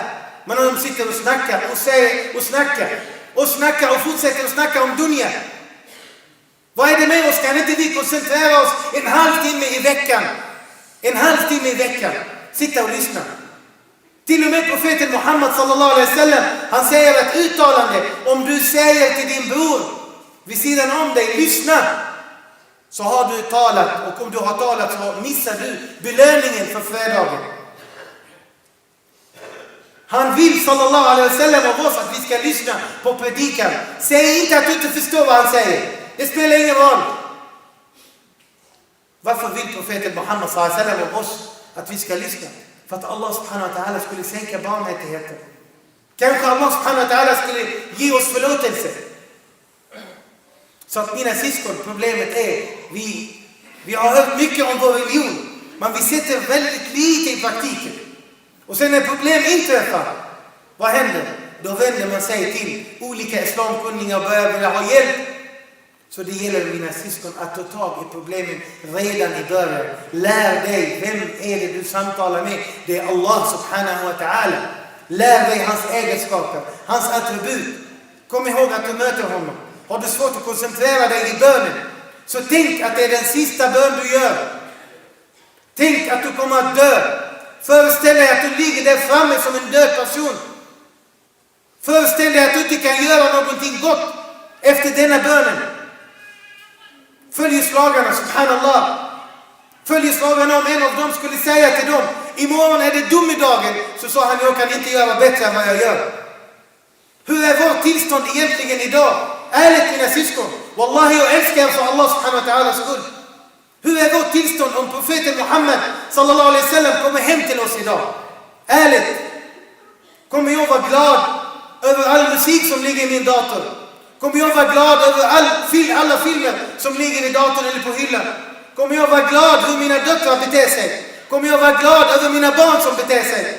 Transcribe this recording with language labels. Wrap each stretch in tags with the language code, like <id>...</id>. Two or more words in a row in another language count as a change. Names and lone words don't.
<sv>Men de sitter och snackar och säger och snackar och fortsätter att snacka om dunya. Vad är det med oss? Kan inte vi koncentrera oss en halvtimme i veckan? En halvtimme i veckan. Sitta och lyssna. Till och med profeten Muhammad</sv> <ar>صلى الله عليه وسلم,</ar> <sv>han säger ett uttalande. Om du säger till din bror vid sidan om dig, lyssna, så har du talat. Och om du har talat så missar du belöningen för fredagen. Han vill</sv> <ar>صلى الله عليه وسلم</ar> <sv>av oss att vi ska lyssna på predikan. Säg inte att du inte förstår vad han säger. Det spelar ingen roll. Varför vill profeten Muhammad</sv> <ar>صلى الله عليه وسلم</ar> <sv>av oss att vi ska lyssna? För att</sv> <ar>الله سبحانه وتعالى</ar> <sv>skulle sänka barmhärtigheten. Kanske</sv> <ar>الله سبحانه وتعالى</ar> <sv>skulle ge oss förlåtelse. Så att mina syskon, problemet är vi har hört mycket om vår religion, men vi sätter väldigt lite i praktiken. Och sen när problem inträffar, vad händer? Då vänder man sig till olika islamkunniga och börjar vilja ha hjälp. Så det gäller mina syskon att ta tag i problemen redan i början. Lär dig, vem är det du samtalar med? Det är</sv> <ar>الله سبحانه وتعالى.</ar> <sv>Lär dig hans egenskaper, hans attribut. Kom ihåg att du möter honom. Har du svårt att koncentrera dig i bönen, så tänk att det är den sista bön du gör. Tänk att du kommer att dö. Föreställ dig att du ligger där framme som en död person. Föreställ dig att du inte kan göra någonting gott efter denna bönen. Följeslagarna, subhanallah. Följeslagarna, om en av dem skulle säga till dem, imorgon är det domedagen, så sa han, jag kan inte göra bättre än vad jag gör. Hur är vårt tillstånd egentligen idag? Ärligt mina syskon, wallahi jag älskar er för</sv> <ar>الله سبحانه وتعالى</ar> <sv>skull. Hur är vårt tillstånd om profeten Muhammad</sv> <ar>صلى الله عليه وسلم</ar> <sv>kommer hem till oss idag? Ärligt. Kommer jag vara glad över all musik som ligger i min dator? Kommer jag vara glad över alla filmer som ligger i datorn eller på hyllan? Kommer jag vara glad hur mina döttrar beter sig? Kommer jag vara glad över mina barn som beter sig?</sv>